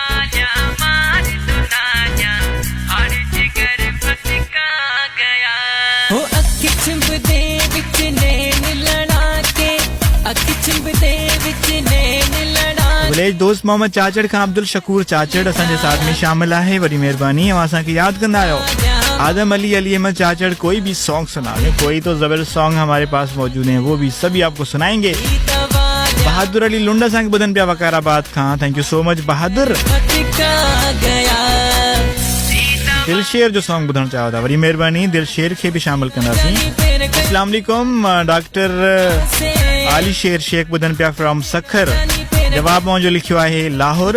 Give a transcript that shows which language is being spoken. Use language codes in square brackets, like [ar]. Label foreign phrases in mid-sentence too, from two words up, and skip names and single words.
[sd] विलेज दोस्त मोहम्मद चाचड़ खां अब्दुल शकूर चाचड़ असांजे साथ में शामिल है, बड़ी मेहरबानी अवां असांखे याद कंदा आहियो। [ur] آدم علی احمد چاچڑ کوئی بھی سانگ سنا دیں، کوئی تو زبردست سانگ ہمارے پاس موجود ہیں، وہ بھی سبھی آپ کو سنائیں گے. [sd] बहादुर अली लुंडा असांखे ॿुधनि पिया वकाराबाद खां, [en] Thank you so much बहादुर। [sd] दिलशेर जो सॉन्ग ॿुधणु चाहियो था, वरी मेहरबानी दिलशेर खे भी शामिल कंदासीं। अस्सलाम वालेकुम डॉक्टर आली शेर शेख ॿुधनि पिया फ्रॉम सखर, जवाब मुंहिंजो लिखियो आहे लाहौर।